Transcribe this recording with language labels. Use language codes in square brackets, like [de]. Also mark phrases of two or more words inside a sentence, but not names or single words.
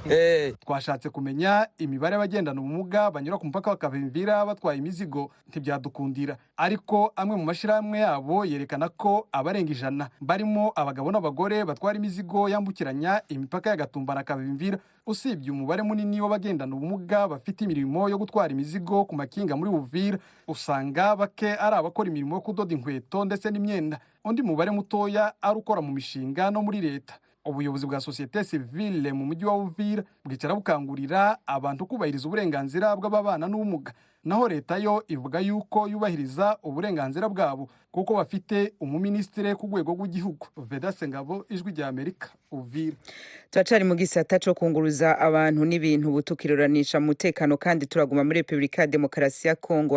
[rn] Twashatse kumenya imibare y'abagendana ubumuga banyura ku mupaka bakavimvira batwaye imizigo ntibyadukundira ariko amwe mu mashiramwe yabo yerekana ko abarenga 100 barimo abagabo n'abagore batwara imizigo yambukiranya imipaka y'Agatumba na Kavimvira. Usibye umubare munini w'abagendana ubumuga bafite imirimo yo gutwara imizigo ku makinga muri Uvira usanga bake ari abakora imirimo yo kudoda inkweto ndetse n'imyenda undi mubare mutoya ari ukora mu mishinga no muri leta. Ubuyobozi bwa [fr] societe civile [rn] mu mujyi wa Uvira bwicara bukangurira abantu kubahiriza uburenganzira bw'ababana n'ubumuga naho leta yo ivuga yuko yubahiriza uburenganzira bwabo kuko bafite umuministire ku rwego rw'igihugu. Vedaste Ngabo, Ijwi rya Amerika, Uvira. Twacari mu gisata cyo kunguruza abantu n'ibintu butukiruranisha umutekano kandi turaguma muri Republika ya Demokarasi ya Kongo.